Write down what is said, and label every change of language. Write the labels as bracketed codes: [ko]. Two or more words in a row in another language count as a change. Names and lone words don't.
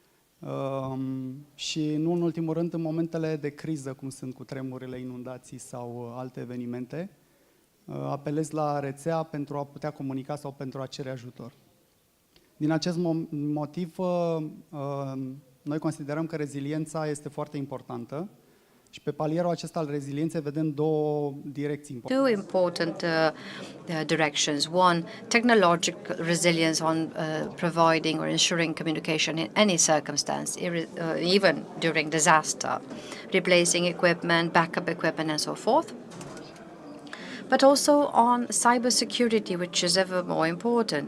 [ro] Și nu în ultimul rând, în momentele de criză, cum sunt cutremurile, inundații sau alte evenimente, apelezi la rețea pentru a putea comunica sau pentru a cere ajutor. Din acest motiv, noi considerăm că reziliența este foarte importantă și pe palierul acesta al rezilienței vedem două direcții importante. [en] Two important directions. One, technological resilience on providing or ensuring communication in any circumstance, even during disaster, replacing equipment, backup equipment, and so forth. But also on cybersecurity, which is ever more important.